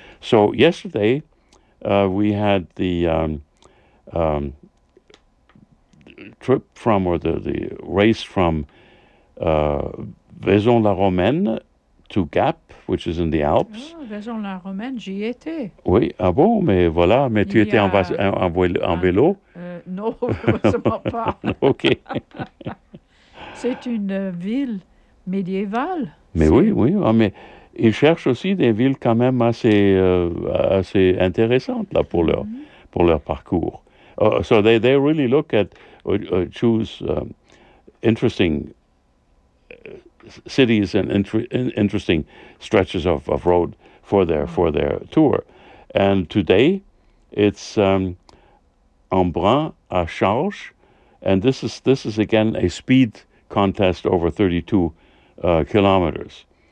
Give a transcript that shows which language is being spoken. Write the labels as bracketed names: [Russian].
[English] So yesterday we had the trip from, or the race from Vaison-la-Romaine to Gap, which is in the Alps. [French] Vaison-la-Romaine, j'y étais. Oui, ah bon, mais voilà, mais tu étais en vélo. Non, heureusement pas. OK. C'est une ville médiévale. Mais c'est... oui, oui, ah, mais ils cherchent aussi des villes quand même assez, assez intéressantes là, pour, leur, mm-hmm. pour leur parcours. [English] So they really look at, choose interesting cities and interesting stretches of road for their tour. And today it's Embrun à Charge, and this is again a speed contest over 32 kilometers.